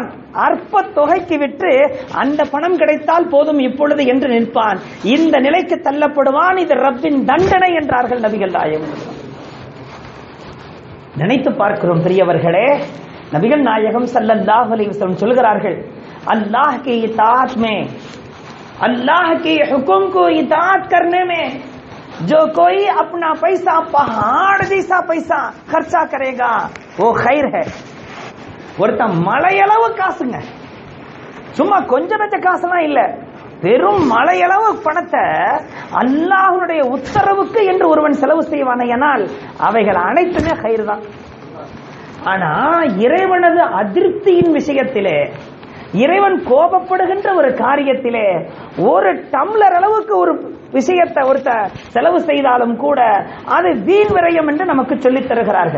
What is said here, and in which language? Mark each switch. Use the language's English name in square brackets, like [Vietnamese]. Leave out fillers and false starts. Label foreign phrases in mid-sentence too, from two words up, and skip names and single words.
[Tamil] அற்ப தொகைக்கு விற்று அந்த பணம் கிடைத்தால் போதும் இப்பொழுது என்று நிற்பான். இந்த நிலைக்கு தள்ளப்படுவான். இது ரப்பின் தண்டனை என்றார்கள் நபிகள் நாயகம். நினைத்து பார்க்கிறோம் பெரியவர்களே, நபிகள் நாயகம் [Arabic] صلى الله عليه وسلم [Tamil] சொல்கிறார்கள், [Hindi] अल्लाह की इताअत में, अल्लाह के हुक्म को इताअत करने में जो कोई अपना पैसा पहाड़ जैसा पैसा खर्चा करेगा वो खैर है. [Tamil] ஒருத்த மலையளவு காசுங்க, சும்மா கொஞ்சம் நெஞ்ச காசுலாம் இல்ல, பெரும் மலையளவு பணத்தை அல்லாஹ்வுடைய உத்தரவுக்கு என்று ஒருவன் செலவு செய்வானேயானால் அவைகள் அனைத்துமே கைர் தான். ஆனா இறைவனது அதிருப்தியின் விஷயத்திலே, இறைவன் கோபப்படுகின்ற ஒரு காரியத்திலே ஒரு டம்ளர் அளவுக்கு ஒரு விஷயத்தை ஒருத்த செலவு செய்தாலும் கூட அது வீண் விரயம் என்று நமக்கு சொல்லித் தருகிறார்கள்.